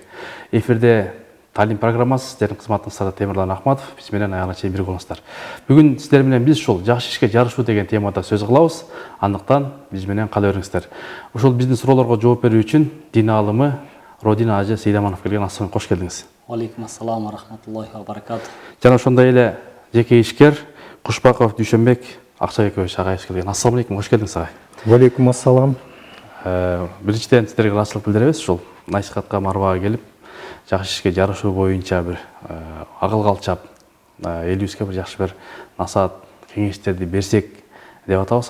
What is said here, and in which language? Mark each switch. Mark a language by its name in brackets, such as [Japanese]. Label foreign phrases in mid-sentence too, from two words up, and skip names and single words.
[Kyrgyz] Эфирде Талим программасы, [Kazakh] сіздердің қызматыңызда [Kyrgyz] Темірлан Ахматов, биз менен аяғына чейин бирге болуңуздар. Бүгүн сіздер менен биз ушул жакшы ишке жарышуу деген темада сөз кылабыз. Андыктан биз менен кала бериңиздер. Ушул биздин суроолорго жооп берүү үчүн дин аалымы Родина Ажы Сейдаманов келген. Ассалам, кош келдиңиз. [Arabic] عليكم السلام ورحمة الله وبركاته. [Kyrgyz] Жана ошондой эле жеке ишкер Кушбаков Дүйшөнбек Акчабекович агайыбыз келген. [Arabic] السلام عليكم, [Kyrgyz] кош келдиңиз агай. [Arabic] عليكم السلام. [Kyrgyz] Биринчиден сиздерге ыраазычылык билдиребиз, ушул насихатка марбага келип, жакшы ишке жарышуу боюнча бир акыл калчап, элибизге бир жакшы бир насаат, кеңештерди берсек деп атабыз.